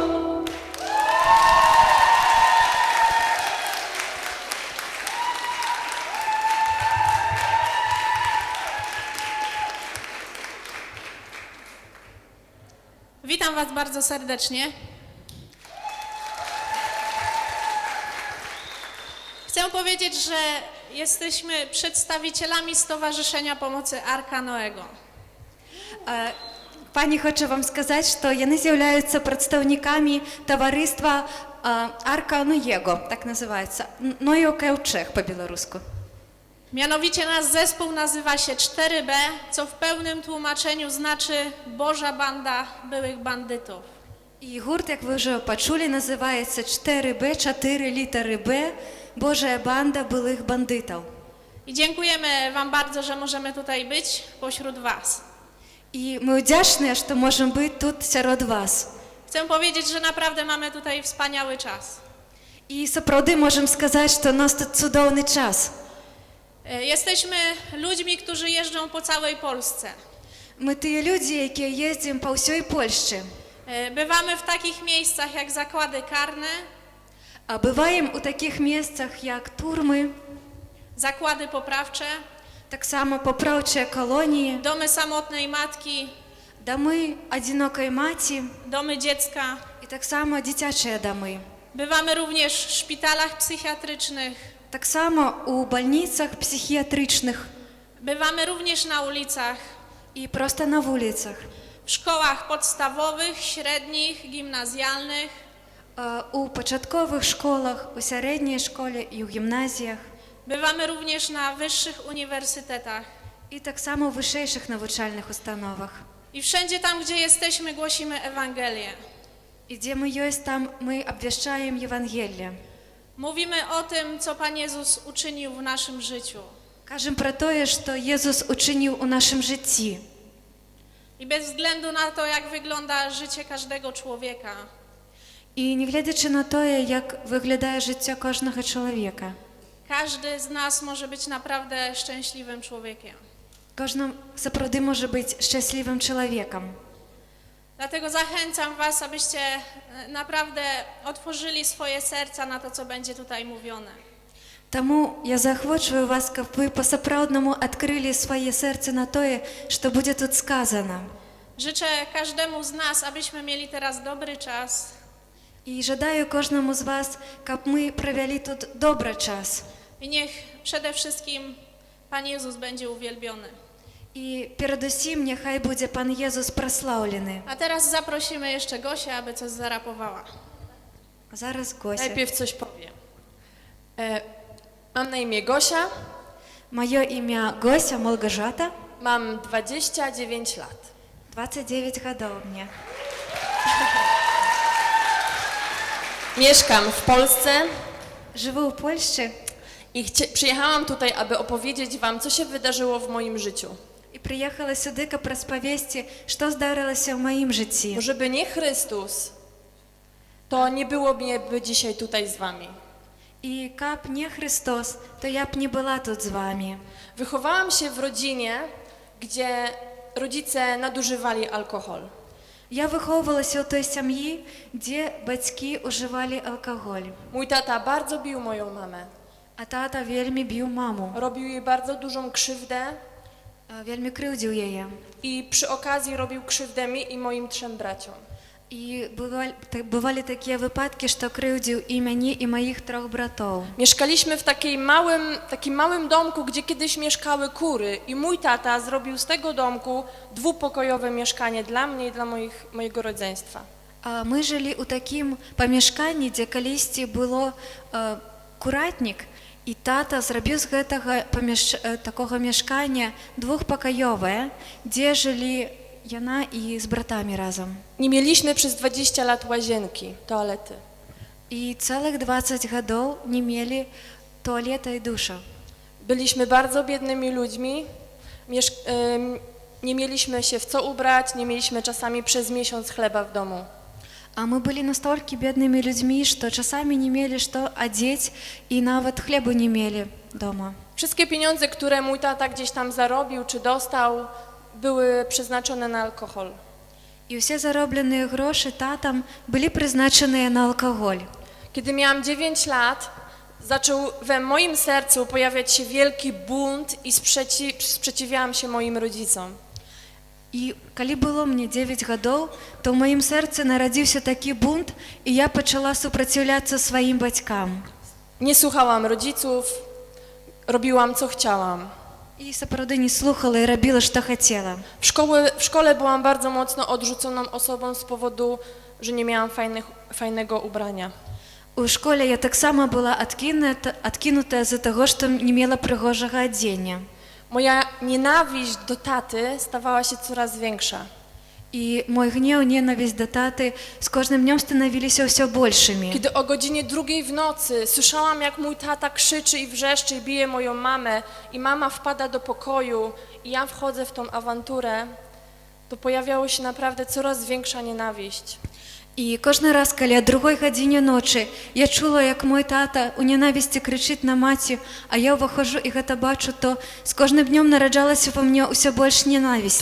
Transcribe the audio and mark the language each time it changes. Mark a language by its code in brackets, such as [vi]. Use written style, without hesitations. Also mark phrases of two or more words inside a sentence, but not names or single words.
[pl] Witam Was bardzo serdecznie. Chcę powiedzieć, że jesteśmy przedstawicielami Stowarzyszenia Pomocy Arka Noego. [uk] Пані, хочу вам сказати, що вони з'являються представниками товариства Арка Ноєго, так називається, Ноєго Ковчег по-білоруську. [pl] Mianowicie nasz zespół nazywa się 4B, co w pełnym tłumaczeniu znaczy Boża Banda Byłych Bandytów. [uk] І гурт, як ви вже почули, називається 4B, 4 літери Б, Божа банда Byłych бандитів. [pl] I dziękujemy Wam bardzo, że możemy tutaj być pośród Was. [uk] І ми вдячні, що можемо бути тут серед вас. [pl] Chcę powiedzieć, że naprawdę mamy tutaj wspaniały czas. [be] І сапраўды можам сказаць, што у нас тут цудоўны час. [pl] Jesteśmy ludźmi, którzy jeżdżą po całej Polsce. [be] Мы тыя людзі, якія ездзім па ўсёй Польшчы. [pl] Bywamy w takich miejscach jak zakłady karne, [be] А бываем у такіх месцах, як турмы, [pl] zakłady poprawcze, [be] таксама папраўчыя калоніі, [pl] domy samotnej matki, [be] дамы адзінокай маці [pl] domy dziecka. [be] і таксама дзіцячыя дамы. [pl] Bywamy również w szpitalach psychiatrycznych. [be] Таксама у бальніцах псіхіятрычных [pl] Bywamy również na ulicach, [be] і проста на вуліцах, [pl] w szkołach podstawowych, średnich, gimnazjalnych. [be] У пачатковых школах, у сярэдняй школе і ў гімназіях. [pl] Bywamy również na wyższych uniwersytetach. [be] І таксама ў вышэйшых навучальных установах. [pl] I wszędzie tam, gdzie jesteśmy, głosimy Ewangelię. [be] І дзе мы ёсць, там мы абвяшчаем Євангелле. [pl] Mówimy o tym, co Pan Jezus uczynił w naszym życiu. [be] Кажам пра тое, што Езус учыніў у нашым жыцці. [pl] I bez względu na to, jak wygląda życie każdego człowieka, [be] І не гледзячы на тое, як выглядае жыццё кожнага чалавека. [pl] każdy z nas może być naprawdę szczęśliwym człowiekiem. [be] Кожны сапраўды можа быць шчаслівым чалавекам. [pl] Dlatego zachęcam Was, abyście naprawdę otworzyli swoje serca na to, co będzie tutaj mówione. [be] Таму я заахвочваю вас, каб вы па-сапраўднаму адкрылі свае сэрцы на тое, што будзе тут сказана. [pl] Życzę każdemu z nas, abyśmy mieli teraz dobry czas. [be] І жадаю кожнаму з вас, каб мы правялі тут добры час. [pl] I niech przede wszystkim Pan Jezus będzie uwielbiony. [be] І перадусім няхай будзе Пан Езус праслаўлены. [pl] A teraz zaprosimy jeszcze Gosię, aby coś zarapowała. [be] Зараз Гося. [pl] Najpierw coś powiem. Mam na imię Gosia. [be] Маё імя Гося Малгажата. [pl] Mam 29 lat. [be] 29 гадоў мне. [pl] Mieszkam w Polsce. [be] Живу у Польшчы. [pl] I przyjechałam tutaj, aby opowiedzieć wam, co się wydarzyło w moim życiu. [be] І прыехала сюды, каб распавесці, што здарылася ў маім жыцці. [pl] Bo żeby nie Chrystus, to nie byłoby dzisiaj tutaj z wami. [be] І каб не Христос, то я б не была тут з вами. [pl] Wychowałam się w rodzinie, gdzie rodzice nadużywali alkohol. [be] Я выхоўвалася ў той сям'і, дзе бацькі ўжывалі алкаголь. [pl] Mój tata bardzo bił moją mamę. [be] А тата вельмі біў маму. [pl] Robił jej bardzo dużą krzywdę. [be] Вельмі крыўдзіў яе. [pl] I przy okazji robił krzywdę mi i moim 3 braciom. [be] І бывалі такія выпадкі, што крыўдзіў і мяне, і маіх 3 братоў. [pl] Mieszkaliśmy w takim małym domku, gdzie kiedyś mieszkały kury i mój tata zrobił z tego domku 2-pokojowe mieszkanie dla mnie i dla mojego rodzeństwa. [be] А мы жылі ў такім памяшканні, дзе калісьці было куратнік, і тата зрабіў з гэтага такога мяшкання 2-пакаёвае, дзе жылі яна і з братамі разам. [pl] Nie mieliśmy przez 20 lat łazienki, toalety. [be] І цэлых 20 гадоў не мелі туалета і душа. [pl] Byliśmy bardzo biednymi ludźmi, nie mieliśmy się w co ubrać, nie mieliśmy czasami przez miesiąc chleba w domu. [be] А мы былі настолькі беднымі людзьмі, што часамі не мелі што адзець і нават хлебу не мелі дома. [pl] Wszystkie pieniądze, które mój tata gdzieś tam zarobił czy dostał, były przeznaczone na alkohol. [be] І ўсе заробленыя грошы татам былі прызначаныя на алкаголь. [pl] Kiedy miałam 9 lat, zaczął we moim sercu pojawiać się wielki bunt i sprzeciwiałam się moim rodzicom. [be] І калі было мне 9 гадоў, то ў маім сэрцы нарадзіўся такі бунт, і я пачала супраціўляцца сваім бацькам. [pl] Nie słuchałam rodziców, robiłam co chciałam. [be] І сапраўды не слухала і рабіла, што хацела. [pl] W szkole byłam bardzo mocno odrzuconą osobą z powodu, że nie miałam fajnego ubrania. [be] У школе я таксама была адкінутая з-за таго, што не мела прыгожага адзення. [pl] Moja nienawiść do taty stawała się coraz większa. [be] І мой гнеў, ненавісць да таты з кожным днём станавіліся ўсё большымі. [pl] Kiedy o godzinie 2 w nocy słyszałam, jak mój tata krzyczy i wrzeszczy i bije moją mamę i mama wpada do pokoju i ja wchodzę w tą awanturę, to pojawiała się naprawdę coraz większa nienawiść. [uk] І кожен раз, коли о другой годині ночі я чула, як мой тата у ненависті кричить на маці, а я виходжу і [be] гэта бачу, [uk] то з кожним днем нараджалася во mnie усе більше ненависті.